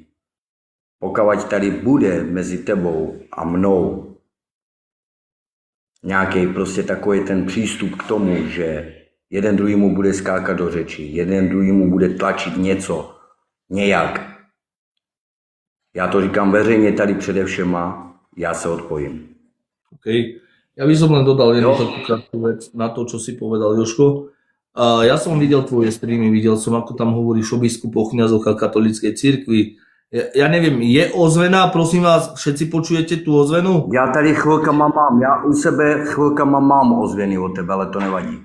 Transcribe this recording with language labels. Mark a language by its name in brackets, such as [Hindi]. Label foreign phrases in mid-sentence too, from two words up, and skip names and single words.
[Czech] Pokud tady bude mezi tebou a mnou nějaký prostě takový ten přístup k tomu, že jeden druhýmu bude skákat do řeči, jeden druhýmu bude tlačit něco, nějak. Já to říkám veřejně tady přede všema, já se odpojím. OK. [Slovak] Ja by som len dodal jednu takú krátku vec na to, čo si povedal, Jožko. Ja som videl tvoje streamy, videl som, ako tam hovoríš o biskupoch, kňazoch a katolíckej cirkvi. Ja neviem, je ozvena, prosím vás, všetci počujete tú ozvenu? [Czech] Já tady já u sebe chvilkama mám ozveny od tebe, ale to nevadí.